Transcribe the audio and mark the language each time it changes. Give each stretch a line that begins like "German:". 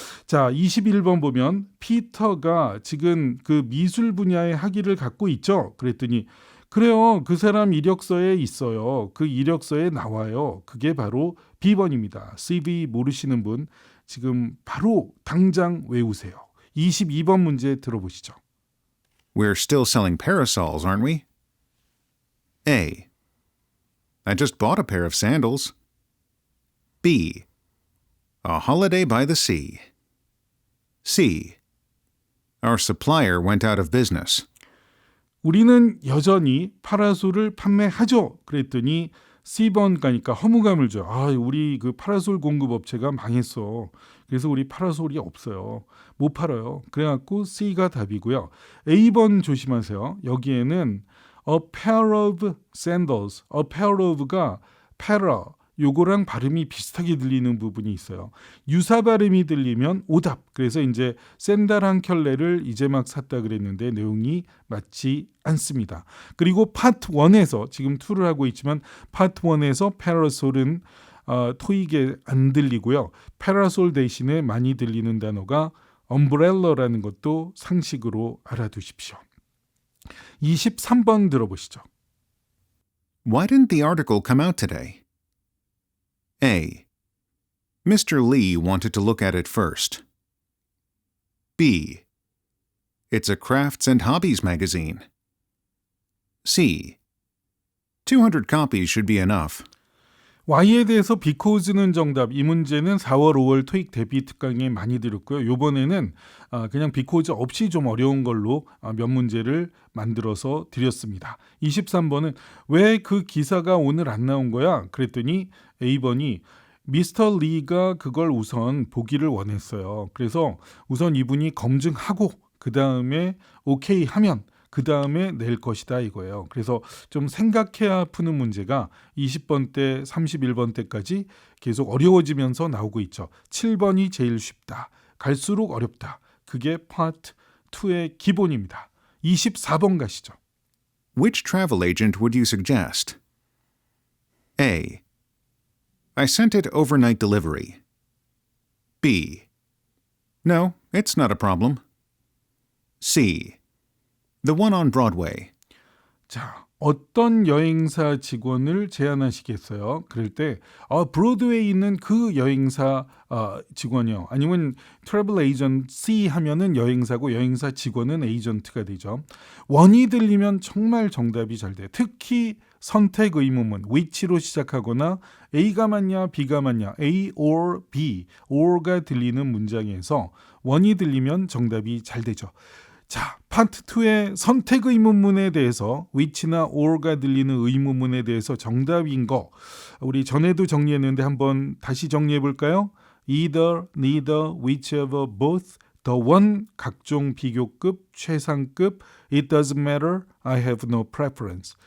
Korean: 자, 21번 보면 피터가 지금 그 미술 분야의 학위를 갖고 있죠. 그랬더니 그래요. 그 사람 이력서에 있어요. 그 이력서에 나와요. 그게 바로 B번입니다. CV 모르시는 분 지금 바로 당장 외우세요. 22번 문제 들어보시죠.
English: We're still selling parasols, aren't we? A. I just bought a pair of sandals. B. A holiday by the sea. C. Our supplier went out of business.
Korean: 우리는 여전히 파라솔을 판매하죠. 그랬더니 C번 가니까 허무감을 줘요. 우리 그 파라솔 공급 업체가 망했어. 그래서 우리 파라솔이 없어요. 못 팔아요. 그래갖고 C가 답이고요. A번 조심하세요. 여기에는
English: a pair of sandals, a pair of
Korean: 가 pair, 요거랑 발음이 비슷하게 들리는 부분이 있어요. 유사 발음이 들리면 오답. 그래서 이제 샌들 한 켤레를 이제 막 샀다 그랬는데 내용이 맞지 않습니다. 그리고 파트 1에서 지금 2를 하고 있지만 파트 1에서 파라솔은 토익에 안 들리고요. 파라솔 대신에 많이 들리는 단어가 umbrel라라는 것도 상식으로 알아두십시오. 23번 들어보시죠.
English: Why didn't the article come out today? A. Mr. Lee wanted to look at it first. B. It's a crafts and hobbies magazine. C. 200 copies should be enough.
Korean: Y에 대해서 because는 정답. 이 문제는 4월, 5월 토익 대비 특강에 많이 드렸고요. 이번에는 그냥 because 없이 좀 어려운 걸로 몇 문제를 만들어서 드렸습니다. 23번은 왜 그 기사가 오늘 안 나온 거야? 그랬더니 A번이 미스터 리가 그걸 우선 보기를 원했어요. 그래서 우선 이분이 검증하고 그 다음에 오케이 하면 그 다음에 낼 것이다 이거예요. 그래서 좀 생각해야 푸는 문제가 20번 때 31번 때까지 계속 어려워지면서 나오고 있죠. 7번이 제일 쉽다. 갈수록 어렵다. 그게 파트 2의 기본입니다. 24번 가시죠.
English: Which travel agent would you suggest? A. I sent it overnight delivery. B. No, it's not a problem. C. The one on Broadway.
Korean: 자, 어떤 여행사 직원을 제안하시겠어요? 그럴 때 브로드웨이에 있는 그 여행사 직원이요. 아니면 트래블 에이전시 하면은 여행사고 여행사 직원은 에이전트가 되죠. 원이 들리면 정말 정답이 잘 돼요. 특히 선택 의문문, which로 시작하거나 A가 맞냐, B가 맞냐, A or B, or가 들리는 문장에서 원이 들리면 정답이 잘 되죠. 자, 파트 2의 선택 의문문에 대해서 which나 or가 들리는 의문문에 대해서 정답인 거 우리 전에도 정리했는데 한번 다시 정리해 볼까요?
English: Either, neither, whichever, both, the one,
Korean: 각종 비교급, 최상급,
English: it doesn't matter, I have no preference.